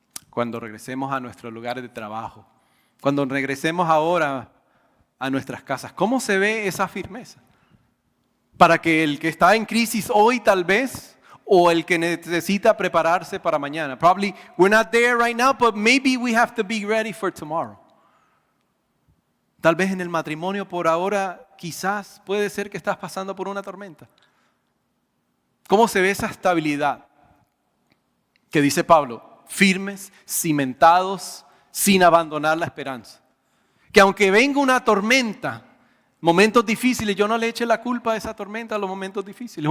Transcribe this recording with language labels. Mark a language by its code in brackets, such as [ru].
[es] Cuando regresemos a nuestros lugares de trabajo. Cuando regresemos ahora a nuestras casas. ¿Cómo se ve esa firmeza? Para que el que está en crisis hoy tal vez, o el que necesita prepararse para mañana. [en] Probably we're not there right now, but maybe we have to be ready for tomorrow. [es] Tal vez en el matrimonio por ahora, quizás puede ser que estás pasando por una tormenta. ¿Cómo se ve esa estabilidad? Que dice Pablo, firmes, cimentados, sin abandonar la esperanza. Que aunque venga una tormenta, momentos difíciles, yo no le eche la culpa a esa tormenta a los momentos difíciles.